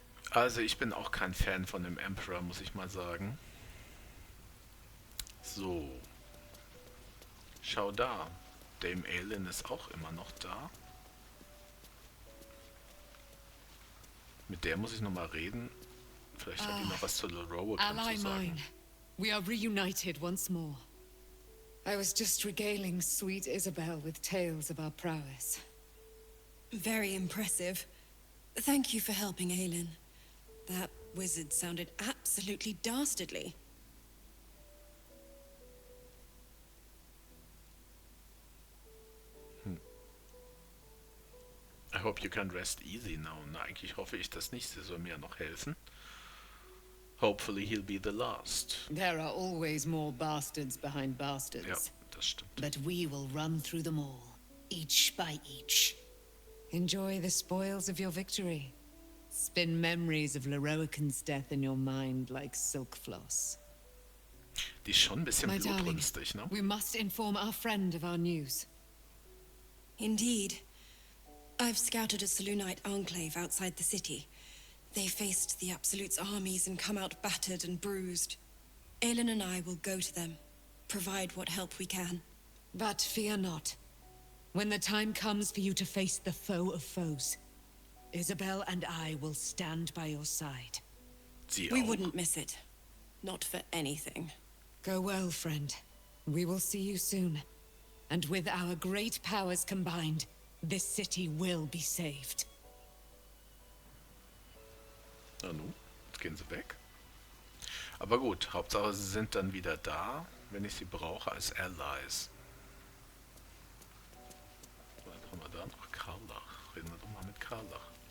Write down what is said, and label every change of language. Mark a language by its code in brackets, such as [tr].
[de] Also ich bin auch kein Fan von dem Emperor, muss ich mal sagen. So. Schau da. Dame Aelin ist auch immer noch da. Mit der muss ich noch mal reden. Vielleicht hat die noch was zu Leroy [en] Ally [de] zu sagen. [en] mine, we are reunited once more. I was just regaling sweet Isabel with tales of our prowess. Very impressive. Thank you for helping Aelin. That wizard sounded absolutely dastardly. I hope you can rest easy now. [de] Na, eigentlich hoffe ich das nicht. Sie soll mir noch helfen. [en] Hopefully he'll be the last. There are always more bastards behind bastards. [de] Ja, das stimmt. [en] But we will run through them all, each by each. Enjoy the spoils of your victory. Spin memories of Leroican's death in your mind like silk floss. [de] Die ist schon ein bisschen [en] My darling, [de] blutrünstig, ne? [en] we must inform our friend of our news. Indeed. I've scouted a Selûnite enclave outside the city. They faced the Absolute's armies and come out battered and bruised. Aelin and I will go to them, provide what help we can. But fear not. When the time comes for you to face the foe of foes, Isabel and I will stand by your side. We wouldn't miss it. Not for anything. Go well, friend. We will see you soon. And with our great powers combined, this city will be saved. [de] Na nun, jetzt gehen sie weg. Aber gut, Hauptsache sie sind dann wieder da, wenn ich sie brauche als Allies. Was haben wir da noch? Karlach. Reden wir doch mal mit Karlach.